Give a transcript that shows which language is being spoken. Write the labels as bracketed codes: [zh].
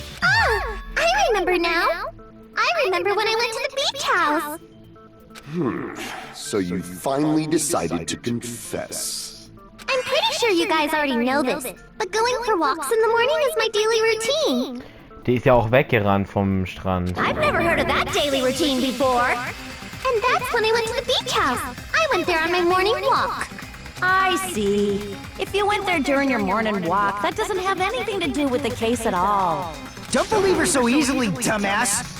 [en] Ah! I remember now! I remember when I went to the beach house! So you finally decided to confess. I'm pretty sure you guys already know this, but going for walks in the morning is my daily routine. [de] Die ist ja auch weggerannt vom Strand. [en] I've never heard of that daily routine before. And that's when I went to the beach house. I went there on my morning walk. I see. If you went there during your morning walk, that doesn't have anything to do with the case at all. Don't believe her so easily, dumbass!